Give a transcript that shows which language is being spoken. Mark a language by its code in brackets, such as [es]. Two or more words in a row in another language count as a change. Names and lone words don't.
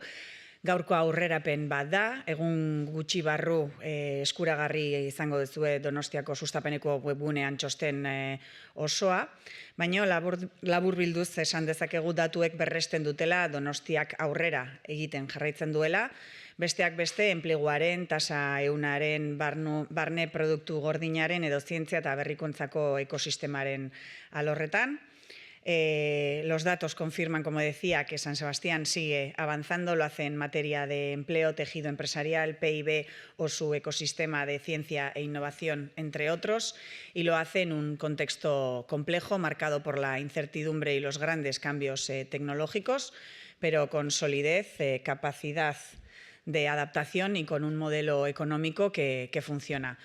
[eu] Gaurko aurrerapen bat da, egun gutxi barru eskuragarri izango duzue Donostiako sustapeneko webgunean txosten osoa, baina labur bilduz esan dezakegu datuek berresten dutela Donostiak aurrera egiten jarraitzen duela, besteak beste enpleguaren, tasa ehunaren, barne produktu gordinaren edo zientzia eta berrikuntzako ekosistemaren alorretan. [es] Los datos confirman, como decía, que San Sebastián sigue avanzando, lo hace en materia de empleo, tejido empresarial, PIB o su ecosistema de ciencia e innovación, entre otros, y lo hace en un contexto complejo, marcado por la incertidumbre y los grandes cambios tecnológicos, pero con solidez, capacidad de adaptación y con un modelo económico que funciona.